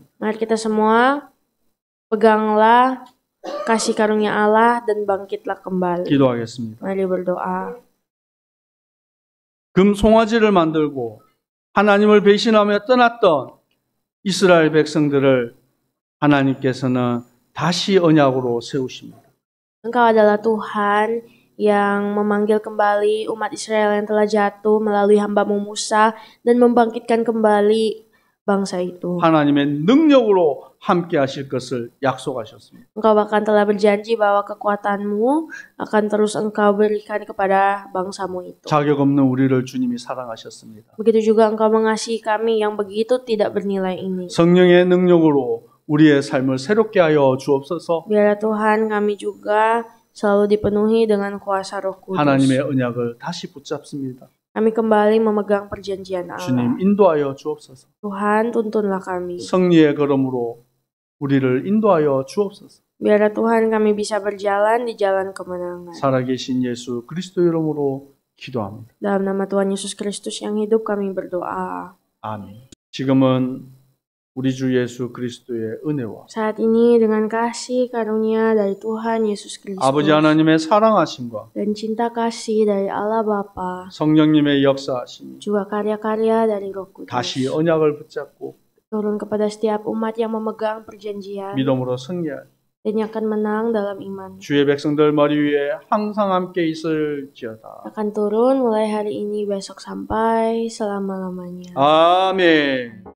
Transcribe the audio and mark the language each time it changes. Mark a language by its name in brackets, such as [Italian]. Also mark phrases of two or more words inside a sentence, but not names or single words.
[Indonesian] Mari kita semua peganglah kasih karunia Allah dan bangkitlah kembali. [Korean] 기도하겠습니다. [Indonesian] Mari berdoa. [Korean] 금 송아지를 만들고 하나님을 배신하며 떠났던 이스라엘 백성들을 하나님께서는 다시 언약으로 세우십니다. [Indonesian] Engkau adalah Tuhan yang memanggil kembali umat Israel yang telah jatuh melalui hamba-Mu Musa dan membangkitkan kembali bangsa itu. [Korean] 하나님의 능력으로 함께 하실 것을 약속하셨습니다. [Indonesian] Engkau bahkan telah berjanji bahwa kekuatan-Mu akan terus Engkau berikan kepada bangsa-Mu itu. [Korean] 자격 없는 우리를 주님이 사랑하셨습니다. [Indonesian] Begitu juga Engkau mengasihi kami yang begitu tidak bernilai ini. [Korean] 성령의 능력으로 우리의 삶을 새롭게 하여 주옵소서. [Indonesian] Biarlah Tuhan kami juga selalu dipenuhi dengan kuasa Roh Kudus. [Korean] 하나님의 언약을 다시 붙잡습니다. [Indonesian] Kami kembali memegang perjanjian Allah. [Korean] 주님 인도하여 주옵소서. [Indonesian] Tuhan, tuntunlah kami. [Korean] 승리의 걸음으로 우리를 인도하여 주옵소서. [Indonesian] Biarlah Tuhan kami bisa berjalan di jalan kemenangan. [Korean] 살아계신 예수 그리스도 이름으로 기도합니다. [Indonesian] Dalam nama Tuhan Yesus Kristus yang hidup kami berdoa. [Korean] 아멘. 지금은 우리 주 예수 그리스도의 은혜와 [Indonesian] Saat ini dengan kasih karunia dari Tuhan Yesus Kristus [Korean] 아버지 하나님의 사랑하심과 [Indonesian] dan cinta kasih dari Allah Bapa, [Korean] 성령님의 역사하심이 [Indonesian] juga karya-karya dari Roh Kudus [Korean] 다시 언약을 붙잡고 [Indonesian] turun kepada setiap umat yang memegang perjanjian [Korean] 믿음으로 승리할 [Indonesian] dan yang akan menang dalam iman. [Korean] 주의 백성들 머리 위에 항상 함께 있을지어다. [Indonesian] Akan turun mulai hari ini besok sampai selama-lamanya. [Korean] 아멘.